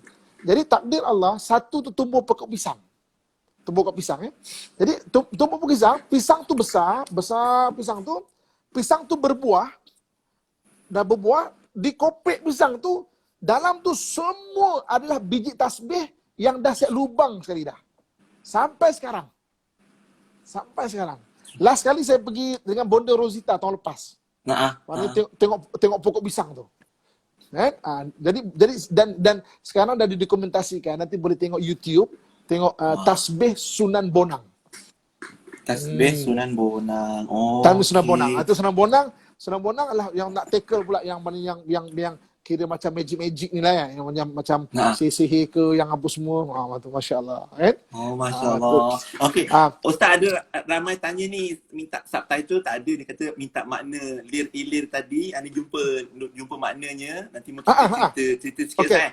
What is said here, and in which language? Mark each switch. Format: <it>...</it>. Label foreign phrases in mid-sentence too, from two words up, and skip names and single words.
<ms>Jadi takdir Allah, satu tu tumbuh pokok pisang. Jadi tumbuh pokok pisang tu besar pisang tu berbuah, dah berbuah, di kopek pisang tu, dalam tu semua adalah biji tasbih yang dah siap lubang sekali dah. Sampai sekarang. Last kali saya pergi dengan Bonda Rosita tahun lepas. Tengok pokok pisang tu. Jadi dan sekarang dah didokumentasikan, nanti boleh tengok YouTube, tengok tasbih Sunan Bonang. Tasbih Sunan Bonang. Tasbih Sunan Bonang. Itu Sunan Bonang adalah yang nak tackle pula yang kira macam magic ni lah yang macam sihir ke yang apa semua. Masya-Allah. Masya-Allah. Okey. Ustaz ada ramai tanya ni, minta subtitle tak ada, dia kata minta makna lir-ilir tadi, ani jumpa maknanya, nanti mungkin cerita sikit</ms>